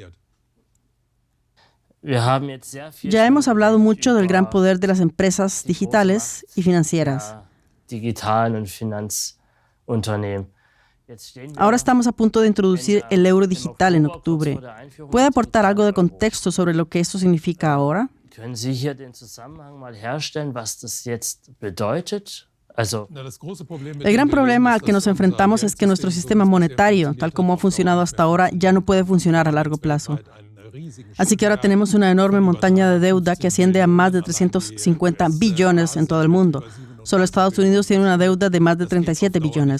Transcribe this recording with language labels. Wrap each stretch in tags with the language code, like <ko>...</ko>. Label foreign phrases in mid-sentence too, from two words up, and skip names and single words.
<es>Ya hemos hablado mucho del gran poder de las empresas digitales y financieras. Ahora estamos a punto de introducir el euro digital en octubre. ¿Puede aportar algo de contexto sobre lo que esto significa ahora?</es> <de>Können Sie hier den Zusammenhang mal herstellen, was das jetzt bedeutet?</de> <es>El gran problema al que nos enfrentamos es que nuestro sistema monetario, tal como ha funcionado hasta ahora, ya no puede funcionar a largo plazo. Así que ahora tenemos una enorme montaña de deuda que asciende a más de 350 billones en todo el mundo. Solo Estados Unidos tiene una deuda de más de 37 billones.</es>